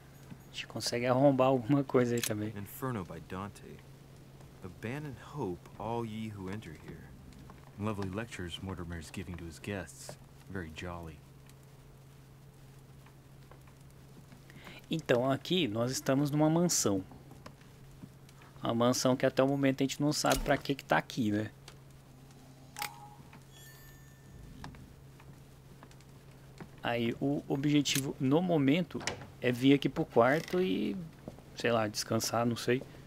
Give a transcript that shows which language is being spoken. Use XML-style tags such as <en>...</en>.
<pt>A gente consegue arrombar alguma coisa aí também.</pt> <en>Inferno by Dante. Abandon hope, all ye who enter here. Lovely lectures Mortimer's giving to his guests. Very jolly.</en> <pt>Então, aqui nós estamos numa mansão. Uma mansão que até o momento a gente não sabe pra que tá aqui, né? Aí o objetivo no momento é vir aqui pro quarto e, sei lá, descansar, não sei.</pt>